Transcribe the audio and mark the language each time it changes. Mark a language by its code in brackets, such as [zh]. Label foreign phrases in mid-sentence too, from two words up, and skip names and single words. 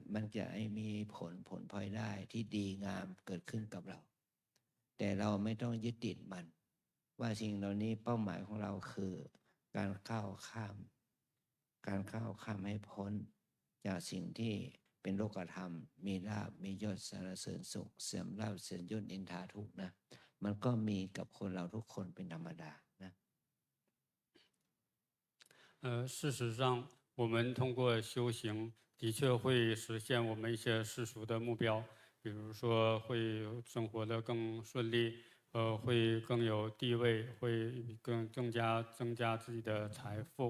[th] มันจะมีผลพลอยได้ที่ดีงามเกิดขึ้นกับเราแต่เราไม่ต้องยึดติดมันว่าสิ่งเหล่านี้เป้าหมายของเราคือการก้าวข้ามให้พ้นจากสิ่งที่เป็นโลกธรรมมีลาภมียศสรรเสริญสุขเสื่อมลาภเสื่อมยศนินทาทุกข์นะมันก็มีกับคนเราทุกคนเป็นธรรมดานะ [zh] 事实上，我们通过修行，的确会实现我们一些世俗的目标，比如说会生活的更顺利，会更有地位，会更加增加自己的财富。